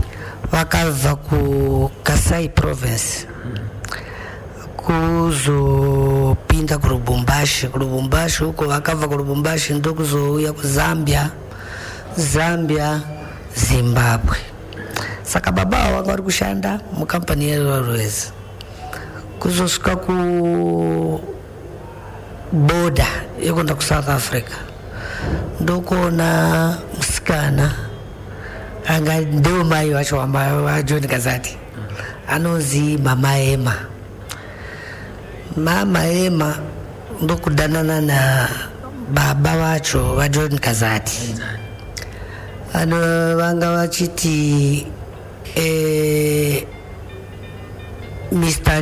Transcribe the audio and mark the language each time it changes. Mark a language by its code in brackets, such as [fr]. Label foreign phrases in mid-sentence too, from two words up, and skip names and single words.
[sn] vakabva ku Kasai province kuzopinda ku Lubumbashi huko vakabva ku Lubumbashi ndokuzouya ku Zambia Zimbabwe. Saka baba wanga uri kushanda mu company ya railways kuzosvika ku border yekwenda ku South Africa ndokona musikana anga ndio mai wacho wa John Kazadi anozi Mama Emma ndokudanana na baba wacho wa John Kazadi vanga vachiti Mr.